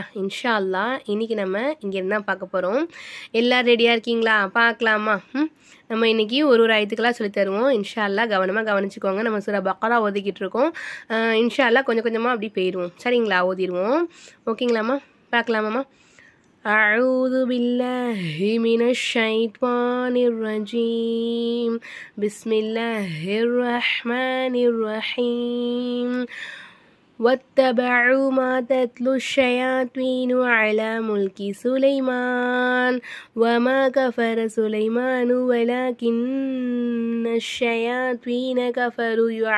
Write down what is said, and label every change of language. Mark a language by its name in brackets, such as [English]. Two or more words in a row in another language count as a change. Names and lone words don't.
[Arabic] إن شاء الله [Tamil] இன்றைக்கி நம்ம இங்கே என்ன பார்க்க போகிறோம். எல்லோரும் ரெடியாக இருக்கீங்களா? பார்க்கலாமா? நம்ம இன்றைக்கி ஒரு ஆயத்துக்கெல்லாம் சொல்லி தருவோம். [Arabic] إن شاء الله [Tamil] கவனமாக கவனிச்சுக்கோங்க. நம்ம சூரா பக்ரா ஓதிக்கிட்டு இருக்கோம். [Arabic] إن شاء الله [Tamil] கொஞ்சம் கொஞ்சமாக அப்படி போயிடுவோம். சரிங்களா? ஓதிடுவோம். ஓகேங்களாம்மா? பார்க்கலாமாம்மா? [Arabic] أعوذ بالله من الشيطان الرجيم. بسم الله الرحمن الرحيم. واتبعوا ما تتلو الشياطين على ملك سليمان وما كفر سليمان ولكن الشياطين كفروا